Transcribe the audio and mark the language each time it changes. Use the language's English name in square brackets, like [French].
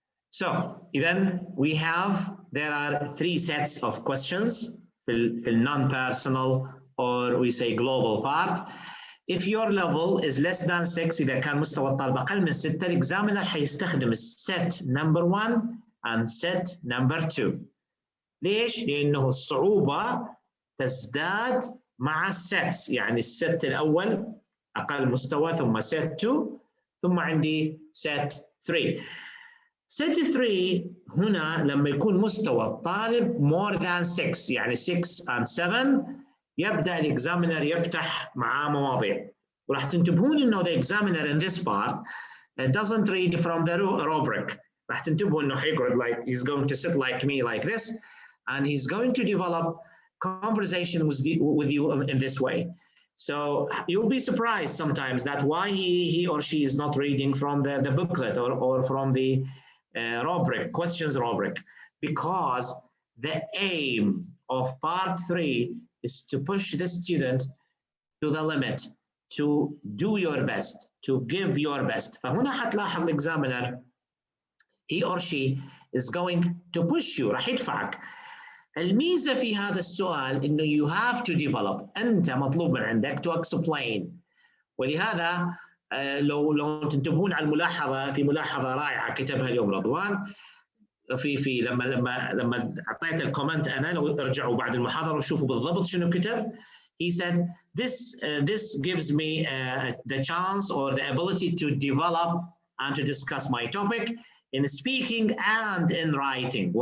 [English] So, then there are 3 sets of questions في non-personal or we say global part. If your level is less than 6, [Arabic] إذا كان مستوى الطالب أقل من 6, الإكزامينر حيستخدم [English] set number 1 and set number 2. [Arabic] ليش؟ لأنه الصعوبة تزداد مع السيتس. يعني الست الأول أقل مستوى, ثم set 2, ثم عندي set 3. set 3 هنا لما يكون مستوى الطالب [English] more than 6, [Arabic] يعني 6 and 7, يبدأ الإكزامينر يفتح معاه مواضيع. وراح تنتبهون انه [English] the examiner in this part doesn't read from the rubric. [Arabic] راح تنتبهوا انه حيقعد [English] like he's going to sit like me like this and he's going to develop conversation with you in this way. So you'll be surprised sometimes that why he or she is not reading from the booklet or from the rubric, questions rubric, because the aim of part 3 is to push the student to the limit, to do your best, to give your best. [Arabic] فهنا حتلاحظ [English] examiner, he or she is going to push you, [Arabic] راح يدفعك. الميزة في هذا السؤال إنه [English] you have to develop، [Arabic] أنت مطلوب من عندك to explain. ولهذا لو تنتبهون على الملاحظة، في ملاحظة رائعة كتبها اليوم رضوان في لما أعطيت الكومنت أنا، لو ارجعوا بعد المحاضرة وشوفوا بالضبط شنو كتب. [English] He said this gives me the chance or the ability to develop and to discuss my topic in speaking and in writing.